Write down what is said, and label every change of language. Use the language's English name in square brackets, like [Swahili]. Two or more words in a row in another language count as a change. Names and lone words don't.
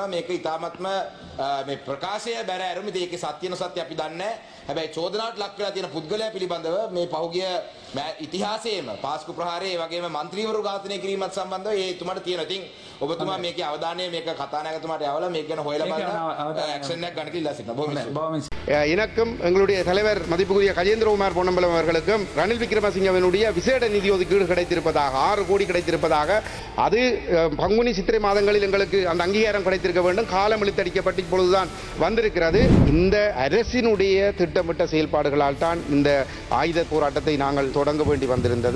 [Sinhala] මේක ඉතාමත්ම මේ ප්‍රකාශය බැර ඇරුම් ඉතින් ඒකේ සත්‍ය නොසත්‍ය අපි දන්නේ නැහැ. හැබැයි චෝදනාවට ලක් වෙලා තියෙන පුද්ගලයා පිළිබඳව මේ පහුගිය ඉතිහාසයේම පාස්කු ප්‍රහාරයේ වගේම മന്ത്രിවරු ඝාතනය කිරීමත් සම්බන්ධව ඒ තුමාට තියෙනවා. ඉතින් ඔබතුමා මේකේ අවධානය මේක කතානායකතුමාට යවලා මේක ගැන හොයලා බලන්න ඇක්ෂන් එකක් ගන්න කියලා ඉල්ලා සිටිනවා. [Tamil] இணக்கம் எங்களுடைய தலைவர் மதிப்புக்குரிய கஜேந்திரகுமார் பொன்னம்பலம் அவர்களுக்கும் ரணில் விக்ரமசிங்கவினுடைய விசேட நிதி ஒதுக்கீடு கிடைத்திருப்பதாக 6 கோடி கிடைத்திருப்பதாக அது பங்குனி சித்திரை மாதங்களில் எங்களுக்கு அந்த அங்கீகாரம் கிடைத்திருக்க வேண்டும். காலம் இழுத்தடிக்கப்பட்டு இப்பொழுதுதான் வந்திருக்கிறது. இந்த அரசினுடைய திட்டமிட்ட செயல்பாடுகளால் தான் இந்த ஆயுத போராட்டத்தை நாங்கள் தொடங்க வேண்டி வந்திருந்தது.